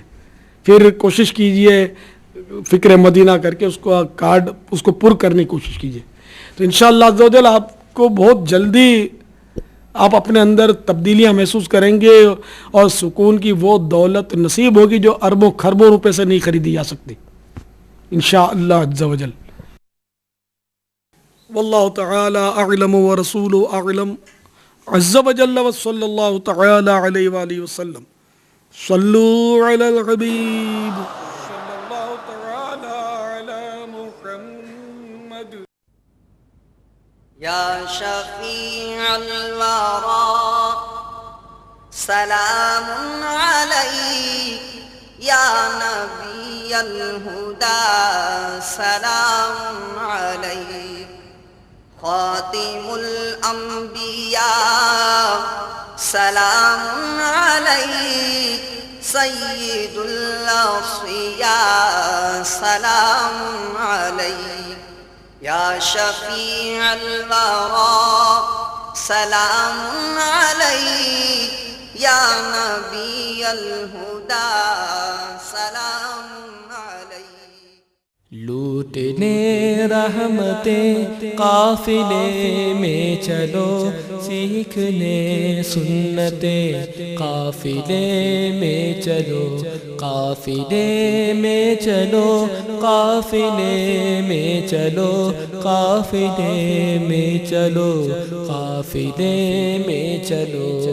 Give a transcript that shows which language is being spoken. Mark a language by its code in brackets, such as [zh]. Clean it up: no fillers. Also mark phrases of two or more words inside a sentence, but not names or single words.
[hi] फिर कोशिश कीजिए फ़िक्र मदीना करके उसको कार्ड उसको पुर करने की कोशिश कीजिए। तो [ar] إن شاء الله عز وجل [hi] आपको बहुत जल्दी आप अपने अंदर तब्दीलियाँ महसूस करेंगे और सुकून की वो दौलत नसीब होगी जो अरबों खरबों रुपए से नहीं खरीदी जा सकती [ar] إن شاء الله عز وجل. والله تعالى أعلم ورسوله أعلم عز وجل وصلى الله تعالى عليه وآله وسلم. صلوا على الحبيب صلى الله تعالى على محمد. يا شفيع الورى سلام عليك يا نبي الهدى سلام عليك خاتم الأنبياء سلام عليك سيد الأوصياء سلام عليك يا شفيع الورى سلام عليك يا نبي الهدى سلام عليك. [hi] लूटने रहमतें काफिले में चलो, सीखने सुन्नतें काफिले में चलो, काफिले में चलो, काफिले में चलो, काफिले में चलो, काफिले में चलो,